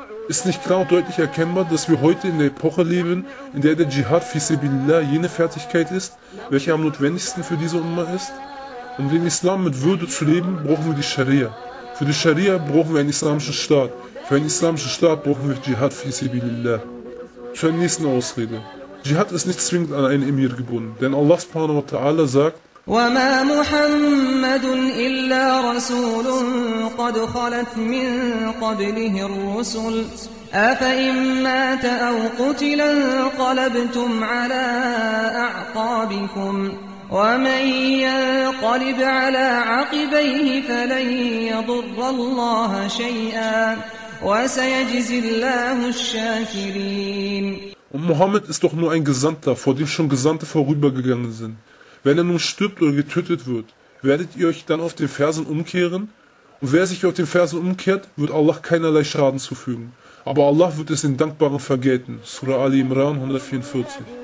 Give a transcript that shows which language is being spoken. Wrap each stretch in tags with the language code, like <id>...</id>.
<de>Ist nicht klar und deutlich erkennbar, dass wir heute in der Epoche leben, in der der Dschihad fi sabilillah jene Fertigkeit ist, welche am notwendigsten für diese Ummah ist? Um den Islam mit Würde zu leben, brauchen wir die Scharia. Für die Scharia brauchen wir einen islamischen Staat. Für einen islamischen Staat brauchen wir Dschihad fi sabilillah. Zur nächsten Ausrede. Dschihad ist nicht zwingend an einen Emir gebunden, denn Allah subhanahu wa ta'ala sagt,</de> <ar>وما محمد إلا رسول قد خلت من قبله الرسل أفإن مات أو قتل انقلبتم على أعقابكم ومن ينقلب على عقبيه فلن يضر الله شيئا وسيجزي الله الشاكرين.</ar> <de>Und Mohammed ist doch nur ein Gesandter, vor dem schon Gesandte vorübergegangen sind. Wenn er nun stirbt oder getötet wird, werdet ihr euch dann auf den Fersen umkehren? Und wer sich auf den Fersen umkehrt, wird Allah keinerlei Schaden zufügen. Aber Allah wird es den Dankbaren vergelten. Surah Ali Imran 144.</de>